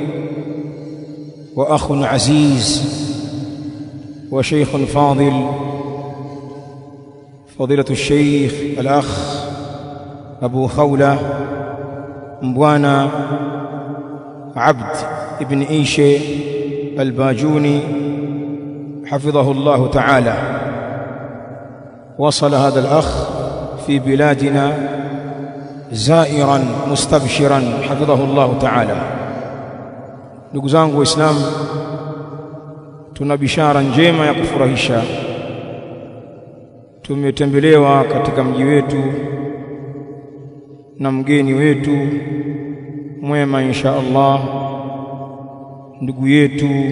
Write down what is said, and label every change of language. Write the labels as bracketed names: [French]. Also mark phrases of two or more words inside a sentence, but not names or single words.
[Arabic] وأخ عزيز وشيخ فاضل، فضيلة الشيخ الأخ أبو خولة مبوانا عبد ابن إيشي الباجوني حفظه الله تعالى. وصل هذا الأخ في بلادنا زائرا مستبشرا حفظه الله تعالى. [Swahili] ndugu zangu waislamu, tuna bishara njema ya kufurahisha. Tumetembelewa katika mji wetu na mgeni wetu mwema [Arabic] إن شاء الله, [Swahili] ndugu yetu